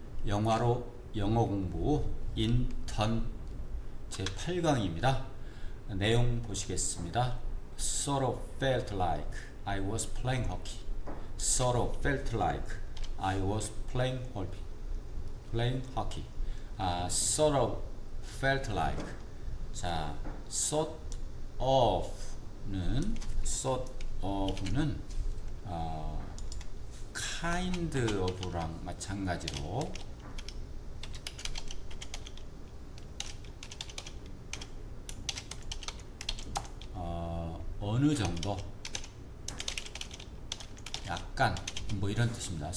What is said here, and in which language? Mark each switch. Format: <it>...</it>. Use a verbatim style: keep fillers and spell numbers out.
<ko>영화로 영어 공부 인턴 제팔 강입니다. 내용 보시겠습니다.</ko> <en>Sort of felt like I was playing hockey. Sort of felt like I was playing hockey. Playing hockey. 아, sort of felt like.</en> <ko>자, sort of는 sort of는 어, kind of랑 마찬가지로 어, 어느 정도 약간 뭐 이런 뜻입니다.</ko>